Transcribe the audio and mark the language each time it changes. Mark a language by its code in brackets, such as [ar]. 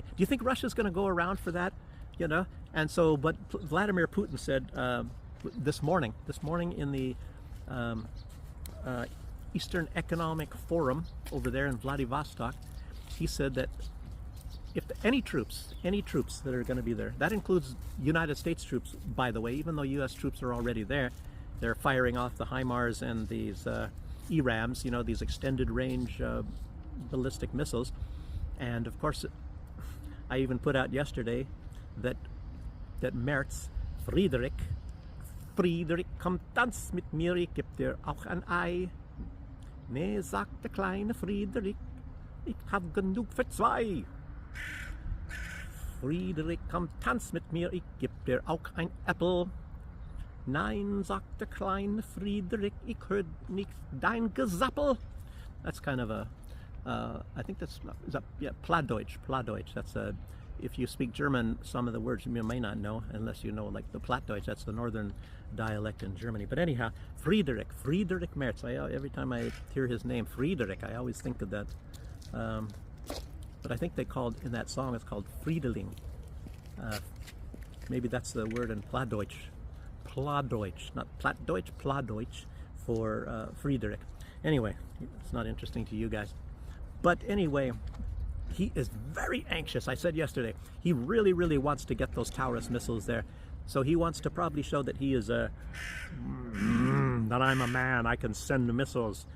[en] Do you think Russia's going to go around for that? You know? And so, but Vladimir Putin said this morning in the Eastern Economic Forum over there in Vladivostok, he said that if any troops that are going to be there, that includes United States troops, by the way, even though U.S. troops are already there, they're firing off the HIMARS and these ERAMs, you know, these extended range ballistic missiles. And of course, I even put out yesterday that Merz, [de] Friedrich, komm tanz mit mir, ich geb dir auch ein Ei. Nee, sagt der kleine Friedrich, ich hab genug für zwei. Friedrich, komm tanz mit mir, ich geb dir auch ein Apple. Nein, sagt der kleine Friedrich, ich hör nicht dein Gesappel. [en] That's kind of a, I think that's, yeah, Plattdeutsch. That's a, if you speak German, some of the words you may not know, unless you know like the Plattdeutsch, that's the northern dialect in Germany. But anyhow, Friedrich Merz, every time I hear his name, Friedrich, I always think of that. But I think they called, in that song, it's called Friedeling. Maybe that's the word in Plattdeutsch. Plattdeutsch, not Plattdeutsch, Plattdeutsch for Friedrich. Anyway, it's not interesting to you guys. But anyway, he is very anxious. I said yesterday, he really, really wants to get those Taurus missiles there. So he wants to probably show that he is that I'm a man, I can send missiles.